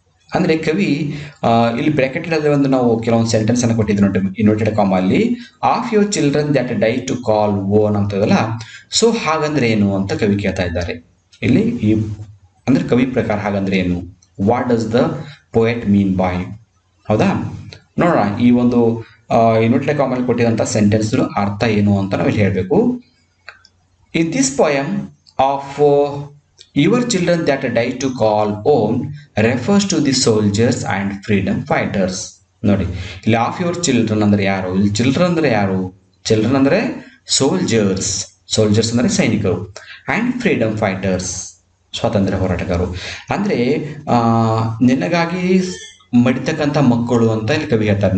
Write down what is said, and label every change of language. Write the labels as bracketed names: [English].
[Kannada] ಅಂದ್ರೆ ಕವಿ ಇಲ್ಲಿ ಬ್ರಾಕೆಟ್ ಒಂದು ನಾವು ಕೆಲವೊಂದು ಸೆಂಟೆನ್ಸ್ ಅನ್ನು ಕೊಟ್ಟಿದ್ರು ನೋಡಿ, ಇನ್ವರ್ಟೆಡ್ ಕಾಮ ಅಲ್ಲಿ, [English] of your children that die to call own [Kannada] ಅಂತದಲ್ಲ. So ಹಾಗಂದ್ರೆ ಏನು ಅಂತ ಕವಿ ಕೇಳ್ತಾ ಇದ್ದಾರೆ ಇಲ್ಲಿ. ಈ ಅಂದ್ರೆ ಕವಿ ಪ್ರಕಾರ ಹಾಗಂದ್ರೆ ಏನು? [English] What does the poet mean by? [Kannada] ಹೌದಾ? ನೋಡೋಣ ಈ ಒಂದು ಇನ್ವರ್ಟೆಡ್ ಕಾಮ ಅಲ್ಲಿ ಕೊಟ್ಟಿದಂತ ಸೆಂಟೆನ್ಸ್ ಅರ್ಥ ಏನು ಅಂತ ನಾವು ಇಲ್ಲಿ ಹೇಳ್ಬೇಕು. [English] In this poem of your children that die to call own refers to the soldiers and freedom fighters. [Kannada] ನೋಡಿ ಇಲ್ಲಿ ಆಫ್ ಯುವರ್ ಚಿಲ್ಡ್ರನ್ ಅಂದ್ರೆ ಯಾರು? ಇಲ್ಲಿ ಚಿಲ್ಡ್ರನ್ ಅಂದ್ರೆ ಯಾರು? ಚಿಲ್ಡ್ರನ್ ಅಂದ್ರೆ ಸೋಲ್ಜರ್ಸ್, ಸೋಲ್ಜರ್ಸ್ ಅಂದ್ರೆ ಸೈನಿಕರು, ಅಂಡ್ ಫ್ರೀಡಮ್ ಫೈಟರ್ಸ್ ಸ್ವಾತಂತ್ರ್ಯ ಹೋರಾಟಗಾರರು. ಅಂದ್ರೆ ನಿನಗಾಗಿ ಮಡಿತಕ್ಕಂಥ ಮಕ್ಕಳು ಅಂತ ಇಲ್ಲಿ ಕವಿ ಹೇಳ್ತಾರೆ.